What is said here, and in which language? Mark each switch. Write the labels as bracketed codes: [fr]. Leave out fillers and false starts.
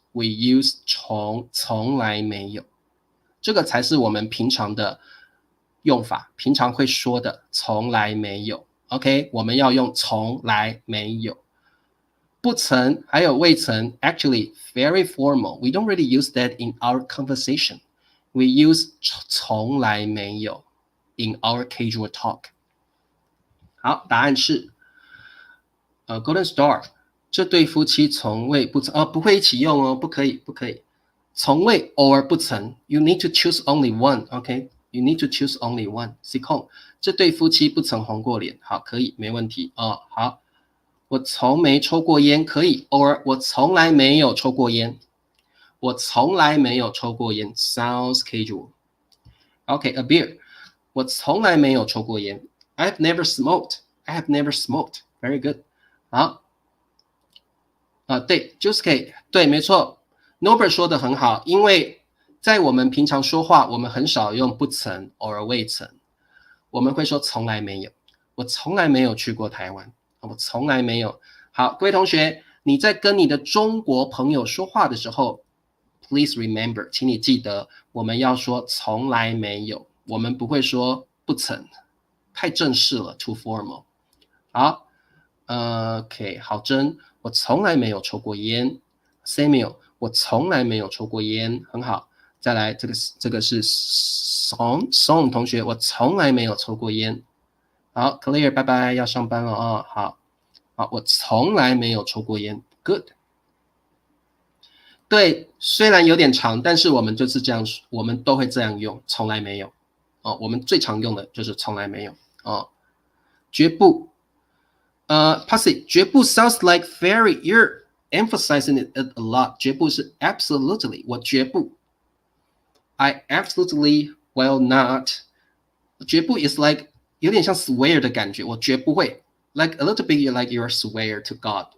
[zh] We use 从来没有，这个才是我们平常的用法，平常会说的从来没有。 OK， 我们要用从来没有。不曾还有未曾 [en] actually very formal. We don't really use that in our conversation. We use 从来没有 in our casual talk. [zh] 好，答案是Golden Star 这对夫妻从未不曾不会一起用哦，不可以不可以，从未 or 不曾 [en] You need to choose only one. OK, you need to choose only one. [zh] 这对夫妻不曾红过脸，好，可以没问题哦。好。我从没抽过烟，可以 or 我从来没有抽过烟，我从来没有抽过烟 [en] sounds casual. OK, a beer [zh] 我从来没有抽过烟 [en] I have never smoked. I have never smoked. Very good. [zh] 好对 Juicy 对没错 Norbert 说的很好，因为在我们平常说话，我们很少用不曾 or 未曾，我们会说从来没有，我从来没有去过台湾，我从来没有。好，各位同学，你在跟你的中国朋友说话的时候 ， [en] please remember， [zh] 请你记得，我们要说从来没有，我们不会说不曾，太正式了 ， [en] too formal。 [zh] 好，OK， 郝真，我从来没有抽过烟。 Samuel， 我从来没有抽过烟，很好。再来，这个是 Song 同学，我从来没有抽过烟。好 ，Clear， 拜拜，要上班了哦。好，我从来没有抽过烟。Good。对，虽然有点长，但是我们就是这样，我们都会这样用，从来没有。我们最常用的就是从来没有。绝不。 [en] Pussy， 绝不 sounds like very you're emphasizing it a lot. [zh] 绝不是 absolutely， 我绝不。 [en] I absolutely will not. [zh] 绝不 is like 有点像 swear 的感觉，我绝不会。 [en] Like a little bit like you swear to God.